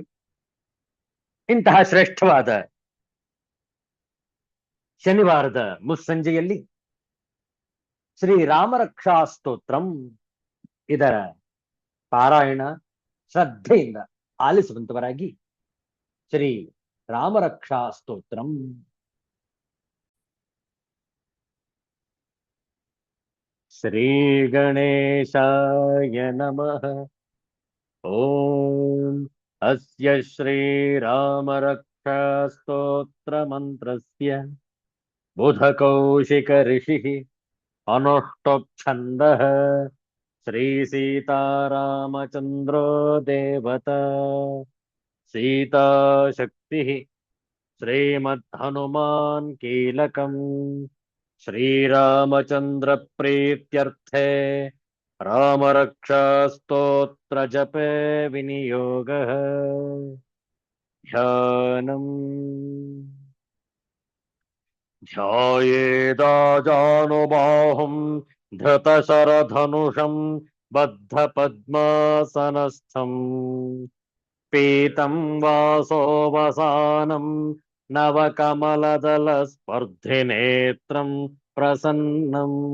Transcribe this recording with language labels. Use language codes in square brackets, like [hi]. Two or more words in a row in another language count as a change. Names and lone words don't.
[kn] ಇಂತಹ ಶ್ರೇಷ್ಠವಾದ ಶನಿವಾರದ ಮುಸ್ಸಂಜೆಯಲ್ಲಿ ಶ್ರೀರಾಮ ರಕ್ಷಾ ಸ್ತೋತ್ರಂ ಇದರ ಪಾರಾಯಣ ಶ್ರದ್ಧೆಯಿಂದ ಆಲಿಸುವಂತವರಾಗಿ ಶ್ರೀ ರಾಮರಕ್ಷಾ ಸ್ತೋತ್ರಂ. [sa] ಶ್ರೀ ಗಣೇಶಾಯ ನಮಃ. ಓಂ ಅಸ್ಯ ಶ್ರೀರಾಮರಕ್ಷಾ ಸ್ತೋತ್ರ ಮಂತ್ರಸ್ಯ ಬುಧಕೌಶಿಕ ಋಷಿಃ ಅನುಷ್ಠುಪ್ ಶ್ರೀ ಸೀತಾರಾಮಚಂದ್ರೋ ದೇವತಾ ಸೀತಾ ಶಕ್ತಿ ಶ್ರೀಮದ್ ಹನುಮಾನ್ ಕೀಲಕಂ ಶ್ರೀರಾಮಚಂದ್ರ ಪ್ರೀತ್ಯರ್ಥೆ ರಾಮರಕ್ಷಾ ಸ್ತೋತ್ರ ಜಪೆ ವಿನಿಯೋಗ. ಧ್ಯಾನಂ ಧ್ಯಾಯೇದಾಜಾನುಬಾಹುಂ ಧೃತಶರಧನುಷಂ ಬದ್ಧ ಪದ್ಮಾಸನಸ್ಥಂ ಪೀತಂ ವಾಸೋವಸಾನಂ ನವಕಮಲದಲ ಸ್ಪರ್ಧಿನೇತ್ರಂ ಪ್ರಸನ್ನಂ